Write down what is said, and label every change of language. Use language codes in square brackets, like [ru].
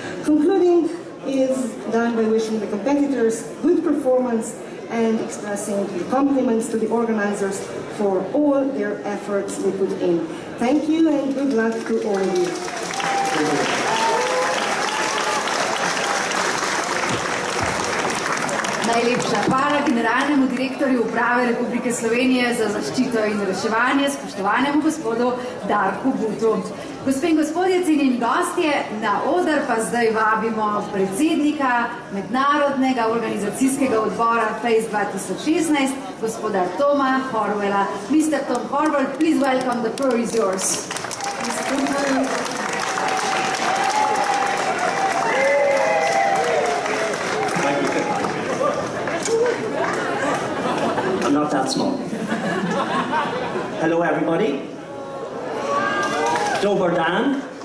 [en] Concluding is done by wishing the competitors good performance and expressing compliments to the organizers for all their efforts they put in. Thank you and good luck to all of you. [sl] Najlepša hvala generalnemu direktorju Uprave Republike Slovenije za zaščito in reševanje, spoštovanemu gospodu Darku Butu. Gospe in gospodje, cenjeni gostje, na oder pa zdaj vabimo predsednika Mednarodnega organizacijskega odbora FACE 2016, gospoda Toma Horvala. [en] Mr. Tom Horval, please welcome, the floor is yours. I'm not that small. Hello, everybody. [hr] Dobar dan.